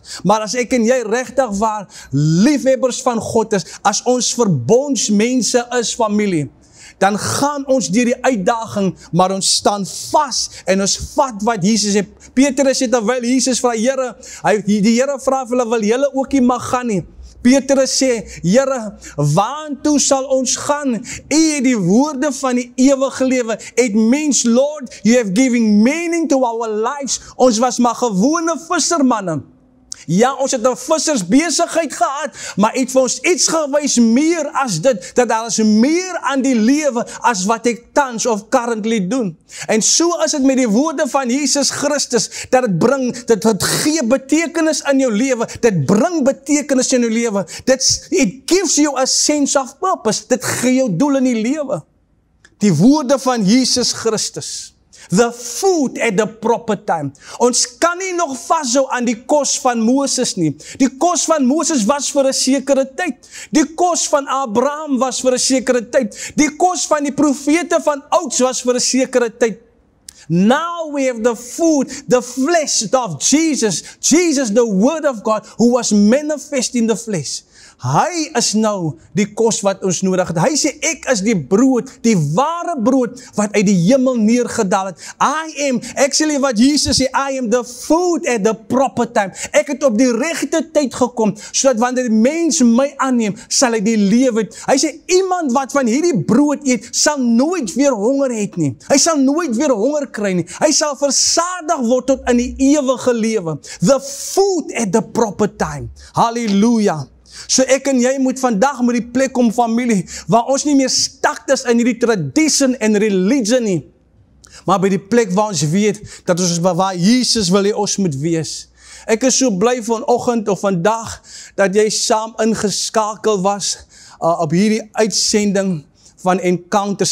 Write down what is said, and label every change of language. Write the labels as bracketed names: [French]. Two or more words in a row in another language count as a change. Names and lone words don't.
[Afrikaans] Maar as ek en jy regtig waar liefhebbers van God is, as ons verbondsmense is, familie, dan gaan ons deur die uitdaging, maar ons staan vas en ons vat wat Jesus het. Petrus het terwyl Jesus vra, Here, die Here vra vir hulle, wil julle ook nie mag gaan nie? Petrus sê, Here, waartoe sal ons gaan? U het die woorde van die ewige lewe. [English] It means, Lord, you have given meaning to our lives. [Afrikaans] Ons was maar gewone vissermanne. Ja, ons het 'n vissersbesigheid gehad, maar het vir ons iets gewys meer as dit, dat daar is meer aan die lewe as wat ek tans of currently doen. En so is dit met die woorde van Jesus Christus, dat dit gee betekenis in jou lewe, dit bring betekenis in jou lewe, [English] it gives you a sense of purpose, [Afrikaans] dit gee jou doel in die lewe. Die woorde van Jesus Christus. [English] The food at the proper time. [Afrikaans] Ons kan nie nog vashou aan die kos van Moses nie. Die kos van Moses was vir 'n sekere tyd. Die kos van Abraham was vir 'n sekere tyd. Die kos van die profete van ouds was vir 'n sekere tyd. [English] Now we have the food, the flesh of Jesus. Jesus, the word of God, who was manifest in the flesh. [Afrikaans] Hy is nou die kos wat ons nodig het. Hy sê, ek is die brood, die ware brood wat uit die hemel neergedaal het. Actually wat Jesus sê, [English] I am the food at the proper time. [Afrikaans] Ek het op die regte tyd gekom, sodat wanneer die mens my aanneem, sal hy die lewe het. Hy sê, iemand wat van hierdie brood eet, sal nooit weer honger het nie. Hy sal nooit weer honger kry nie. Hy sal versadig word tot in die ewige lewe. [English] The food at the proper time. [Afrikaans] Halleluja. So ek en jy moet vandag met die plek kom, familie, waar ons nie meer stuck is in die tradition en religion nie, maar by die plek waar ons weet, dat ons waar Jesus wil hê ons moet wees. Ek is so bly vanoggend of vandag, dat jy saam ingeskakel was, op hierdie uitsending van Encounters.